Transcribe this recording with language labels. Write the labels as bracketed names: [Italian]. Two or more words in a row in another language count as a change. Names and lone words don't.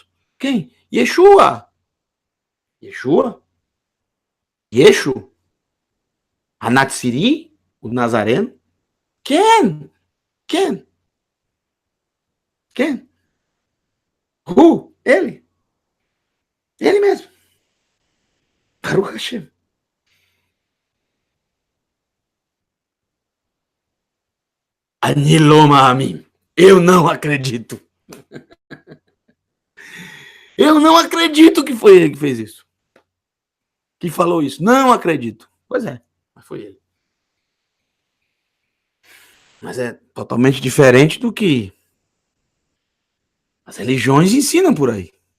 [Portuguese] Quem? Yeshua. Yeshua? Yeshu? Anatsiri? O Nazareno? Quem? Quem? Quem? Who? Ele? Ele mesmo. [Hebrew] ברוך השם. [Portuguese] Aniloma a mim. Eu não acredito. Eu não acredito que foi ele que fez isso. Que falou isso. Não acredito. Pois é, mas foi ele. Mas é totalmente diferente do que as religiões ensinam por aí.